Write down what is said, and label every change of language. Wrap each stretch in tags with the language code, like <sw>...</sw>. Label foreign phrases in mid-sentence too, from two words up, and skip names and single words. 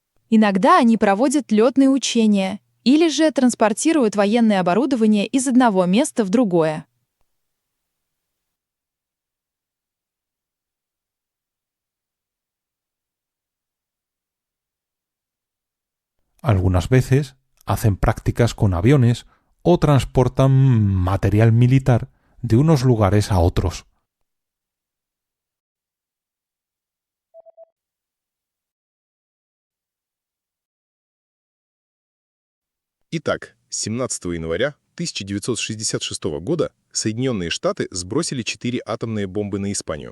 <ru>Иногда они проводят летные учения или же транспортируют военное оборудование из одного места в другое.</ru> <es>Algunas veces hacen prácticas con aviones o transportan material militar de unos lugares a otros.</es> <ru>Итак, 17 января 1966 года Соединенные Штаты сбросили 4 атомные бомбы на Испанию.</ru>